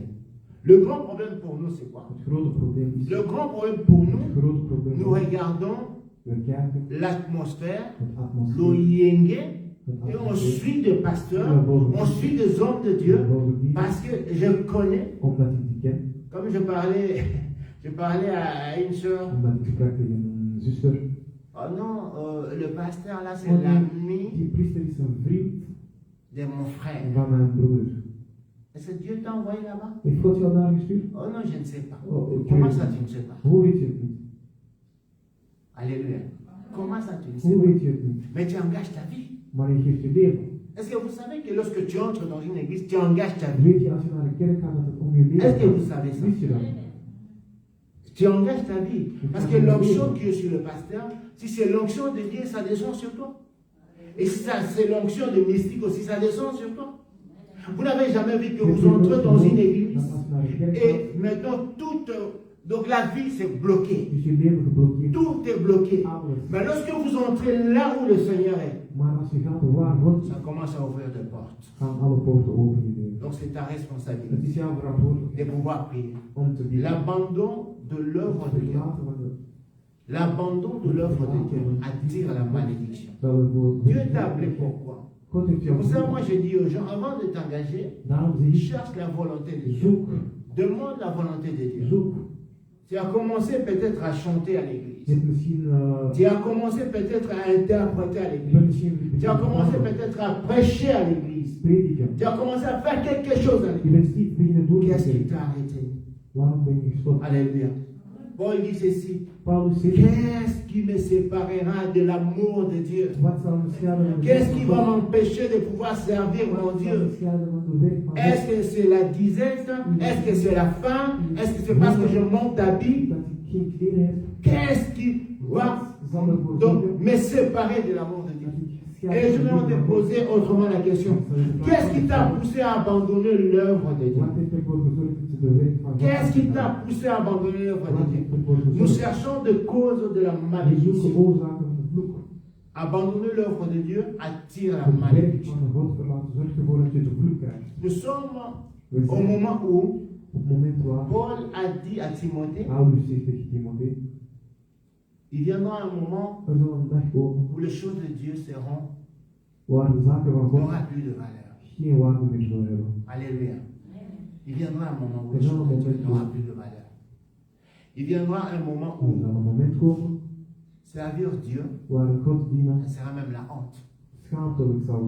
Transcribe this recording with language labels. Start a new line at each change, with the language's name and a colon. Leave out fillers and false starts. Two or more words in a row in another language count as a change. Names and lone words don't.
French: Le grand problème pour nous, c'est quoi? Le grand problème pour nous, nous regardons l'atmosphère, l'oyenge, et on suit des pasteurs, on suit des hommes de Dieu, parce que je connais, comme je parlais à une soeur, oh non, le pasteur là, c'est l'ami de mon frère. Est-ce que Dieu t'a envoyé là-bas?
Dutch: Heeft God jou daar gestuurd?
French: Oh non, je ne sais pas. Oh, ok. Comment ça, tu ne sais pas?
Dutch: Hoe weet je het niet?
French: Alléluia. Comment ça, tu ne sais
Dutch: Hoe
French: pas?
Dutch: weet je het niet?
French: Mais tu engages ta vie.
Dutch: Maar je geeft je leven.
French: Est-ce que vous savez que lorsque tu entres dans une église, tu engages ta vie?
Dutch: Weet je, als je naar de kerk gaat, dat het om je leven
French: Est-ce que
Dutch: gaat?
French: vous savez ça?
Dutch: Wist je dat?
French: Tu engages ta vie. Parce que l'onction qui est sur le pasteur, si c'est l'onction de Dieu, ça descend sur toi. Et si c'est l'onction de mystique aussi, ça descend sur toi. Vous n'avez jamais vu que vous entrez dans une église et maintenant donc la vie s'est bloquée.
Dutch: Dus je leven geblokkeerd.
French: Tout est bloqué.
Dutch: Alles.
French: Mais lorsque vous entrez là où le Seigneur est,
Dutch: Maar als je gaat waar God,
French: ça commence à ouvrir des portes.
Dutch: gaan alle poorten open in je leven.
French: Donc c'est ta
Dutch: Het
French: responsabilité
Dutch: is jouw
French: de
Dutch: verantwoordelijkheid
French: pouvoir prier.
Dutch: om te dienen.
French: L'abandon de l'œuvre
Dutch: Het
French: de Dieu,
Dutch: verlaten van de
French: l'abandon de l'œuvre de Dieu attire la malédiction.
Dutch: wel het woord.
French: Dieu t'a appelé pourquoi?
Dutch: God heeft jou
French: Pour ça, moi
Dutch: geroepen.
French: je dis aux gens, avant de t'engager,
Dutch: Daarom zeg ik,
French: cherche la volonté de Dieu.
Dutch: zoek,
French: Demande la volonté de Dieu.
Dutch: zoek.
French: Tu as commencé peut-être à chanter à
Dutch: Je
French: l'église.
Dutch: hebt misschien,
French: Tu as commencé peut-être à interpréter à
Dutch: je bent
French: l'église.
Dutch: misschien
French: Tu as commencé peut-être à prêcher à l'église.
Dutch: prediken.
French: Tu as commencé à faire quelque chose à
Dutch: Je
French: l'église.
Dutch: bent iets beginnen doen.
French: Qu'est-ce qui t'a arrêté?
Dutch: Waarom ben je gestopt?
French: Alléluia. Paul dit ceci.
Dutch: Paulus zegt,
French: Qu'est-ce qui me séparera de l'amour de Dieu?
Dutch: wat zal me schaden van
French: Qu'est-ce qui va m'empêcher de pouvoir servir mon Dieu? Est-ce que c'est la disette? Est-ce que c'est la faim? Est-ce que c'est parce que je manque d'habits?
Dutch: Dat ik geen kleren heb,
French: Qu'est-ce qui va donc me séparer de l'amour de Dieu?
Dutch: dat ik
French: Et je vais te poser autrement la question. Qu'est-ce qui t'a poussé à abandonner l'œuvre de Dieu?
Dutch: Wat heeft ervoor gezorgd dat ze de werk van God
French: Qu'est-ce qui t'a
Dutch: gedaan?
French: poussé à abandonner l'œuvre
Dutch: Wat
French: de Dieu?
Dutch: heeft ervoor
French: Nous
Dutch: gezorgd?
French: cherchons des causes de la
Dutch: We zoeken
French: malédiction.
Dutch: oorzaken van de vloek.
French: Abandonner l'œuvre de Dieu attire la
Dutch: Het werk
French: malédiction.
Dutch: van God verlaten zorgt ervoor dat je de vloek krijgt.
French: Nous sommes
Dutch: We
French: au
Dutch: zijn
French: moment où
Dutch: op het moment waar
French: Paul a dit à Timothée,
Dutch: Paulus zegt tegen Timothée,
French: Il viendra un moment
Dutch: Er zal een dag komen
French: où les choses de Dieu seront,
Dutch: waar de zaken van God
French: n'aura plus de valeur.
Dutch: geen waarde meer zullen hebben.
French: Alléluia. Il viendra un moment où
Dutch: Er
French: les
Dutch: zal
French: choses
Dutch: een
French: de Dieu
Dutch: moment
French: n'aura
Dutch: komen.
French: plus de valeur. Il viendra un moment
Dutch: Er
French: où
Dutch: zal een moment komen
French: servir Dieu,
Dutch: waar God dienen
French: ça sera même la honte.
Dutch: schaamtelijk zal